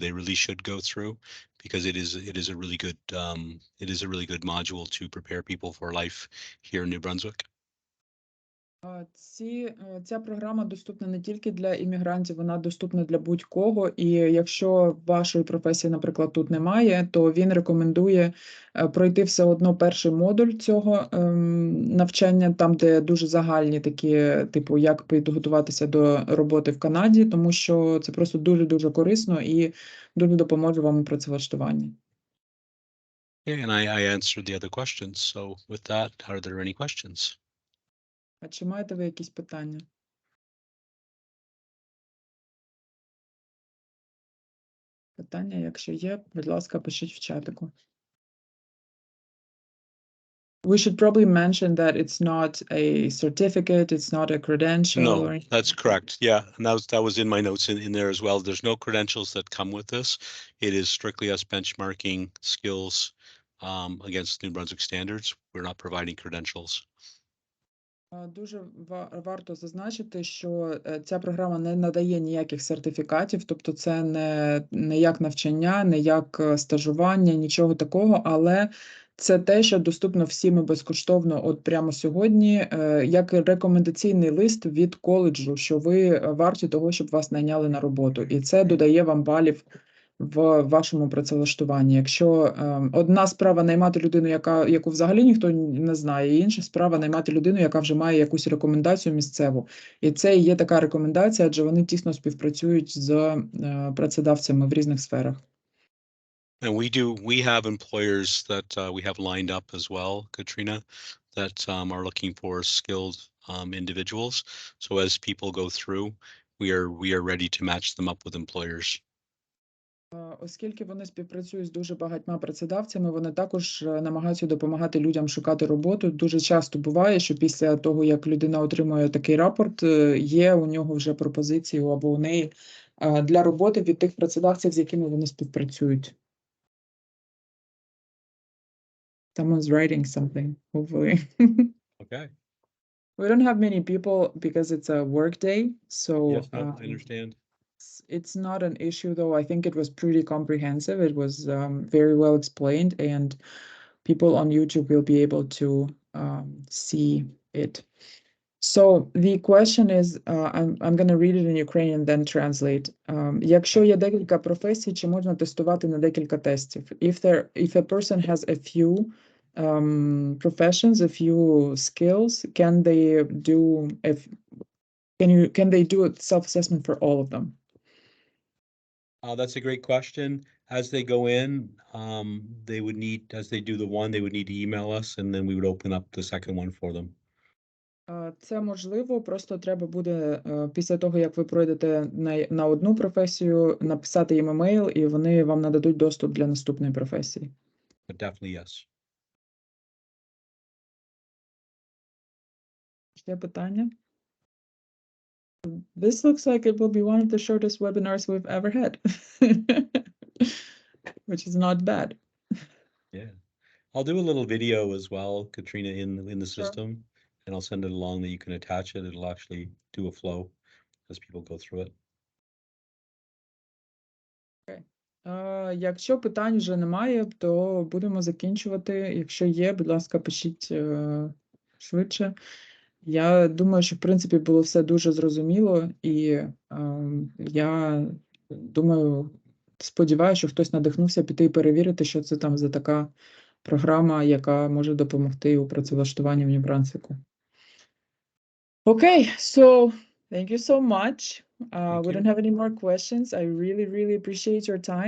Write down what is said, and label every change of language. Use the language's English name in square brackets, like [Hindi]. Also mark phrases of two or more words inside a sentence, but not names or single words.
[English] They really should go through, because it is a really good module to prepare people for life here in New Brunswick. [Ukrainian] Ця програма доступна не тільки для іммігрантів, вона доступна для будь-кого. І якщо вашої професії, наприклад, тут немає, то він рекомендує пройти все одно перший модуль цього навчання, там, де дуже загальні такі, типу, як підготуватися до роботи в Канаді, тому що це просто дуже-дуже корисно і дуже допоможе вам у працевлаштуванні. [English] Okay, and I answered the other questions. So with that, are there any questions? [Ukrainian] А чи маєте ви якісь питання? Питання, якщо є, будь ласка, пишіть в чатику. [English] We should probably mention that it's not a certificate, it's not a credential. No, or anything. that's correct. Yeah, and that was in my notes in there as well. There's no credentials that come with this. It is strictly us benchmarking skills against New Brunswick standards. We're not providing credentials. [Ukrainian] Дуже варто зазначити, що ця програма не надає ніяких сертифікатів, тобто це не як навчання, не як стажування, нічого такого, але це те, що доступно всім і безкоштовно от прямо сьогодні, як рекомендаційний лист від коледжу, що ви варті того, щоб вас найняли на роботу. І це додає вам балів в вашому працевлаштуванні. Якщо одна справа наймати людину, яку взагалі ніхто не знає, і інша справа наймати людину, яка вже має якусь рекомендацію місцеву. І це і є така рекомендація, адже вони тісно співпрацюють з працедавцями в різних сферах. [English] And we have employers that we have lined up as well, Katrina, that are looking for skilled individuals. So as people go through, we are ready to match them up with employers. [Ukrainian] Оскільки вони співпрацюють з дуже багатьма працедавцями, вони також намагаються допомагати людям шукати роботу. Дуже часто буває, що після того, як людина отримує такий рапорт, є у нього вже пропозиції або у неї для роботи від тих працедавців, з якими вони співпрацюють. [English] Someone's writing something, hopefully. Okay. We don't have many people because it's a work day, so Yes, no, I understand. it's not an issue though. I think it was pretty comprehensive. It was very well explained, and people on YouTube will be able to see it. So the question is, I'm going to read it in Ukrainian, then translate. [Ukrainian] Якщо є декілька професій, чи можна тестувати на декілька тестів? [English] If a person has a few professions, a few skills, can they do a self-assessment for all of them? That's a great question. As they go in, they would need, as they do the one, they would need to email us, and then we would open up the second one for them. [Ukrainian] Це можливо, просто треба буде після того, як ви пройдете на одну професію, написати їм емейл, і вони вам нададуть доступ для наступної професії. [English] But definitely yes. [Ukrainian] Ще питання? [English] This looks like it will be one of the shortest webinars we've ever had, which is not bad. Yeah. I'll do a little video as well, Katrina, in the Sure. system, and I'll send it along that you can attach it. It'll actually do a flow as people go through it. [Ukrainian] Якщо питань вже немає, то будемо закінчувати. Якщо є, будь ласка, пишіть швидше. Я думаю, що, в принципі, було все дуже зрозуміло, і я думаю, сподіваюся, що хтось надихнувся піти і перевірити, що це там за така програма, яка може допомогти у працевлаштуванні в Нью-Брансвіку. [English] Okay, so thank you so much. We don't have any more questions. I really, really appreciate your time.